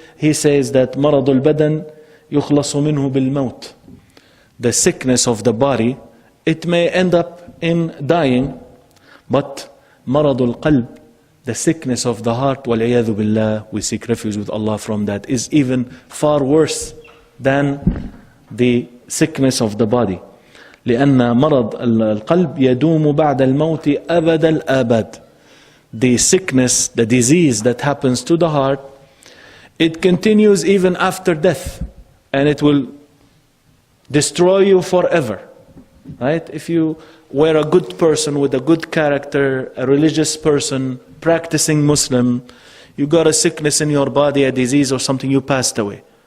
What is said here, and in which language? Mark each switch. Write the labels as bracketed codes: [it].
[en] He says that [ar] مرض البدن يخلص منه بالموت. [en] The sickness of the body, it may end up in dying. But [ar] maradul qalb, [en] the sickness of the heart, [ar] wal'iyadhu billah, [en] we seek refuge with Allah from that, is even far worse than the sickness of the body. [ar] لأن مرض القلب يدوم بعد الموت أبد الآباد. [en] The sickness, the disease that happens to the heart, it continues even after death, and it will destroy you forever. Right? If you were a good person with a good character, a religious person, practicing Muslim, you got a sickness in your body, a disease or something, you passed away.